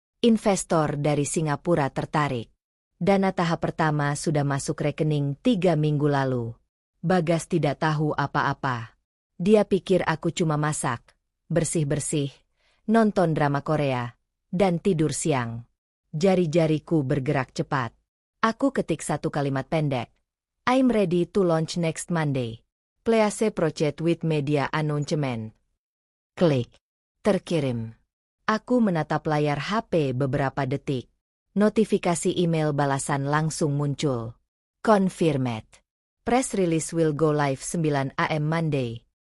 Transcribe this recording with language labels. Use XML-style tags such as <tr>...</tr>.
<id>Investor dari Singapura tertarik. Dana tahap pertama sudah masuk rekening 3 minggu lalu. Bagas tidak tahu apa-apa. Dia pikir aku cuma masak, bersih-bersih, nonton drama Korea, dan tidur siang. Jari-jariku bergerak cepat. Aku ketik satu kalimat pendek.</id> <en>"I'm ready to launch next Monday. Please proceed with media announcement."</en> <id>Klik. Terkirim. Aku menatap layar HP beberapa detik. Notifikasi email balasan langsung muncul. Confirmed.</id> <en>Press release will go live 9 AM Monday.</en>